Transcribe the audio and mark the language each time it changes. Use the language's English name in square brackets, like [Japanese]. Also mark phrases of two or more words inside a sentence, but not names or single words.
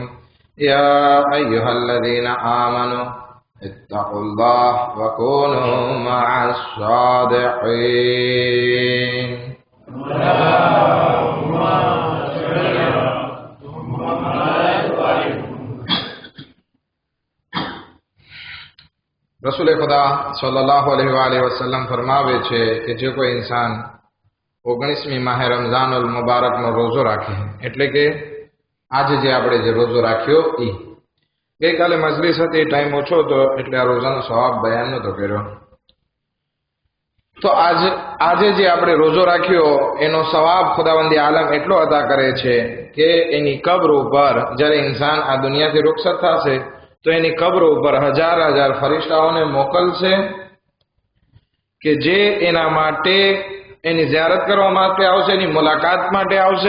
[Arabic] يا أيها الذين آمنوا اتقوا الله وكونوا مع الصادقين. [Gujarati] રસૂલ ખુદા [Arabic] صلى الله عليه وسلم [Gujarati] ફરમાવે છે કે જો કોઈ ઇન્સાન 19મી માહે રમઝાનુલ મુબારકનો રોજો રાખે, એટલે કે આજે જે આપણે જે રોજો રાખ્યો એ ગઈકાલે મજલિસ હતી, ટાઈમ ઓછો હતો એટલે આ રોજાનો સવાબ બયાન નહોતો કર્યો. તો આજે જે આપણે રોજો રાખ્યો એનો સવાબ ખુદાવંદી આલમ એટલો અદા કરે છે કે એની કબ્ર ઉપર જ્યારે ઇન્સાન આ દુનિયાથી રૂખસત થશે તો એની કબ્ર ઉપર હજાર હજાર ફરિશ્તાઓને મોકલશે કે જે એના માટે એની ઝિયારત કરવા માટે આવશે, એની મુલાકાત માટે આવશે.